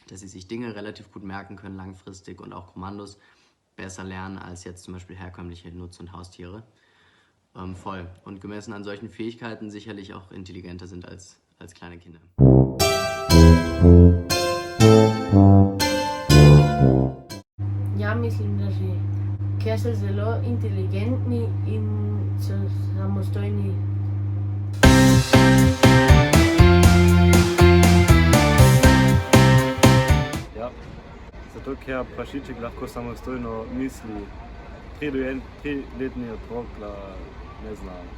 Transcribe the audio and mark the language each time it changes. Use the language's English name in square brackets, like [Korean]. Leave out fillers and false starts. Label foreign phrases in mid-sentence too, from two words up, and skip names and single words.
[German] dass sie sich Dinge relativ gut merken können langfristig und auch Kommandos besser lernen als jetzt zum Beispiel herkömmliche Nutz- und Haustiere. Voll. Und gemessen an solchen Fähigkeiten sicherlich auch intelligenter sind als kleine Kinder. [Slovenian] Ja mislim, da že, ker so zelo inteligentni in so samostojni. Ja, zato ker prašiček lahko samostojno misli, triletni otrok ne zna.